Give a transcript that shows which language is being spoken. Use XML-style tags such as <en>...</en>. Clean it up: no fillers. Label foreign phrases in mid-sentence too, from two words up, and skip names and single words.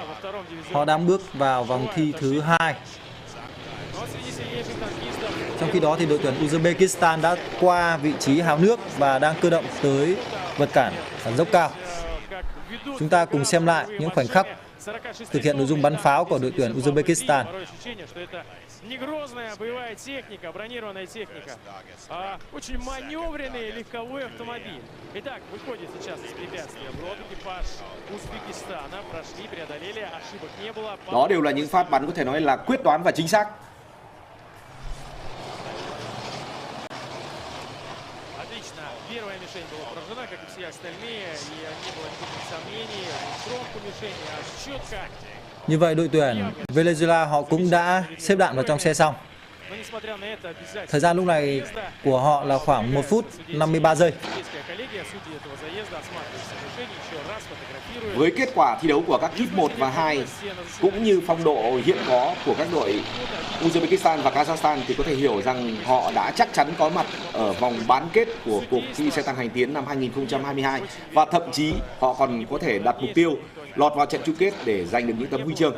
<vi>Họ đang bước vào vòng thi thứ 2. Trong khi đó thì đội tuyển Uzbekistan đã qua vị trí háo nước và đang cơ động tới vượt cản dốc cao. Chúng ta cùng xem lại những khoảnh khắc thực hiện nội dung bắn pháo của đội tuyển Uzbekistan.</vi> <ru>Негрозная боевая техника, бронированная техника, очень маневренный легковой автомобиль. Итак, выходит сейчас из препятствия. Вот экипаж Узбекистана прошли, преодолели, ошибок не было.</ru> <vi>Đó đều là những phát bắn có thể nói là quyết đoán và chính xác.</vi> <ru>Отлично. Первая мишень была поражена, как и все остальные, и не было никаких сомнений. Тромку мишени аж четко.</ru> <vi>Như vậy đội tuyển Venezuela họ cũng đã xếp đạn vào trong xe xong. Thời gian lúc này của họ là khoảng 1 phút 53 giây. Với kết quả thi đấu của các kíp 1 và 2 cũng như phong độ hiện có của các đội Uzbekistan và Kazakhstan thì có thể hiểu rằng họ đã chắc chắn có mặt ở vòng bán kết của cuộc thi xe tăng hành tiến năm 2022 và thậm chí họ còn có thể đặt mục tiêu lọt vào trận chung kết để giành được những tấm huy chương.</vi>